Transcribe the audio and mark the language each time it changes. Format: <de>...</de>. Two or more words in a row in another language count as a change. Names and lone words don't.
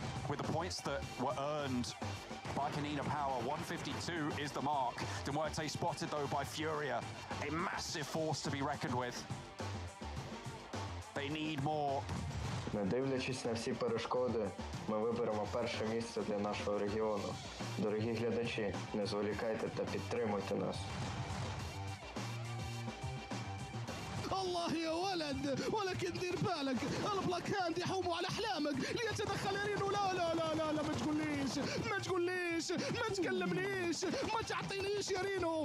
<en>with the points that were earned by Canina Power. 152 is the mark. MUERTE spotted though by Furia, a massive force to be reckoned with. They need more.</en> <uk>Не дивлячись на всі перешкоди, ми виберемо перше місце для нашого регіону. Дорогі глядачі, не зволікайте та підтримуйте нас.</uk> <ar>الله يا ولد، ولكن دير بالك البلاك هاند يحوموا على احلامك ليتدخل رينو. لا لا لا لا لا، ما تقوليش ما تقوليش ما تكلمنيش ما تعطينيش يا رينو.</ar>